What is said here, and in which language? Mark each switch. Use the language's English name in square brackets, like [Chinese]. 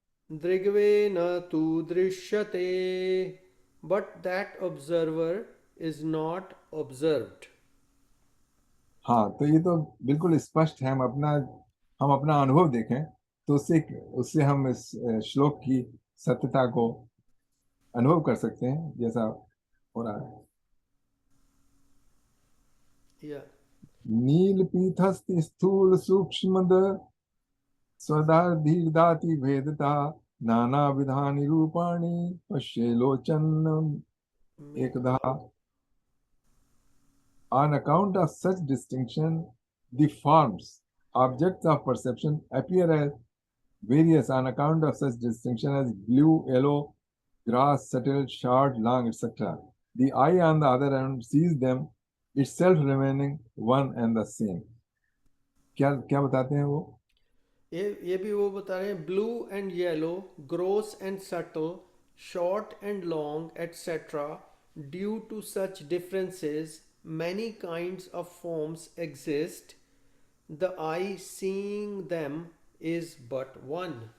[Sanskrit] Drigvena tu drishyate, [English] but that observer is not observed. [Hindi] हाँ, तो ये तो बिल्कुल स्पष्ट है। हम अपना अनुभव देखें तो उससे उससे हम इस श्लोक की सत्यता को अनुभव कर सकते हैं, जैसा हो रहा है। [English] Yeah. [Sanskrit] नील पीठस्थ स्थूल सूक्ष्म स्वदाधीदाति भेदता नाना विधानि रूपाणि पश्ये लोचन एकदा। [English] On account of such distinction, the forms, objects of perception appear as various on account of such distinction as blue, yellow, grass, subtle, short, long, etc. The eye, on the other hand, sees them itself remaining one and the same. [Hindi] क्या क्या बताते हैं वो? ये भी वो बता रहे हैं, [English] Blue and yellow, gross and subtle, short and long etcetera, due to such differences many kinds of forms exist, the eye seeing them is but one.